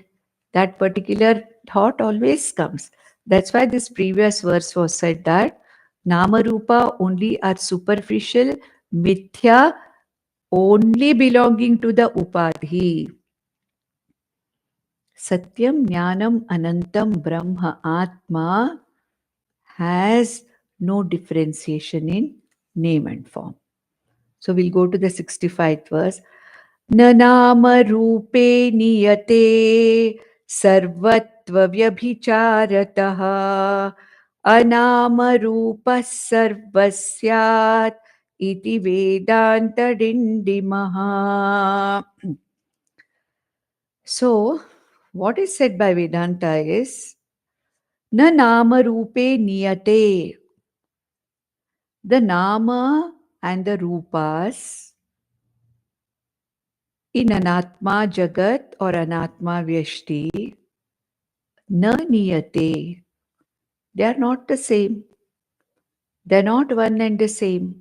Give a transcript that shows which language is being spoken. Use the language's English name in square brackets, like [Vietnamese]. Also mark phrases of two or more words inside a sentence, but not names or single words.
[English] That particular thought always comes. That's why this previous verse was said that [Sanskrit] Nama Rupa [English] only are superficial, Mithya only belonging to the Upadhi. [Sanskrit] Satyam Jnanam Anantam Brahma [English] Atma has no differentiation in name and form. So we'll go to the 65th verse. [Sanskrit] Nanama rupe niyate sarvatva vyabhicharataha anama rupa sarvasyat iti vedantadindimah. [English] So, what is said by Vedanta is [Sanskrit] na nama rupe niyate. [English] The nama and the rupas in [Sanskrit] anatma jagat [English] or [Sanskrit] anatma vyashti na niyate. [English] They are not the same. They are not one and the same.